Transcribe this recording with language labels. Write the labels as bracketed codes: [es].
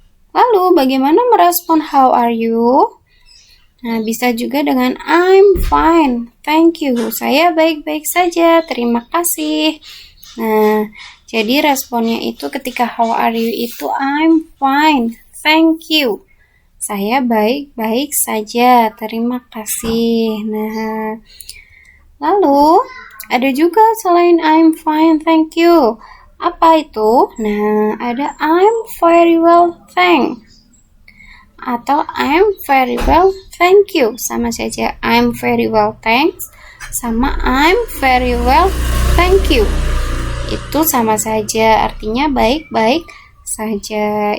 [id] Lalu bagaimana merespon [en] how are you? [id] Nah, bisa juga dengan [en] I'm fine, thank you. [id] Saya baik-baik saja, terima kasih. Nah, jadi responnya itu ketika [en] how are you [id] itu [en] I'm fine, thank you. [id] Saya baik-baik saja, terima kasih. Nah, lalu ada juga selain [en] I'm fine, thank you. [id] Apa itu? Nah, ada [en] I'm very well, thanks. [id] Atau [en] I'm very well, thank you. [id] Sama saja, [en] I'm very well, thanks. [id] Sama [en] I'm very well, thank you. [id] Itu sama saja, artinya baik-baik saja.